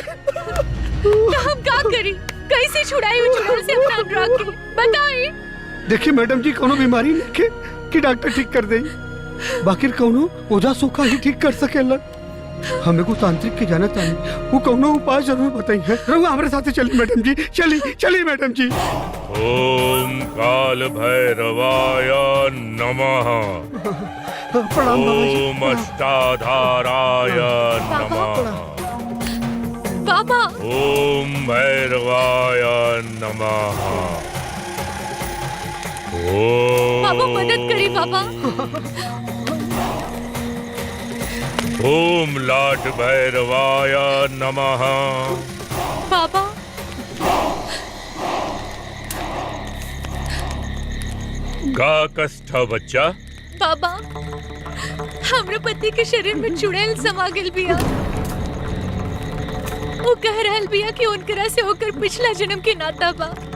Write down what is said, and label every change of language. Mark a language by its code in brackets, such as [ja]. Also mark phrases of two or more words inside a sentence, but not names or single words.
[bho] तो हम क्या करी कैसे छुड़ाई वो चुड़ैल से अपना अनुराग के बताइए देखिए मैडम जी कोनो बीमारी नहीं के कि डॉक्टर ठीक कर दे बाकी कोनो ओझा सोखा ही ठीक कर सकेला हमें को तांत्रिक के जाना चाहिए वो कोनो उपाय जरूर बताइए रहुआ हमारे साथ चलिए मैडम जी चलिए मैडम जी [sa] ओम काल भैरवाय नमः [bho] प्रणाम बाबा जी [sa] ओम अष्टाधाराय नमः [bho] बाबा [sa] ओम भैरवाय नमः। [bho] बाबा मदद करी बाबा। [sa] ओम लॉर्ड भैरवाय नमः। [bho] बाबा का कष्ट बच्चा? बाबा हमरा पति के शरीर में चुड़ैल समा गेल बिया। वो कह रहल बिया कि उनकरा से होकर पिछला जन्म के नाता बा।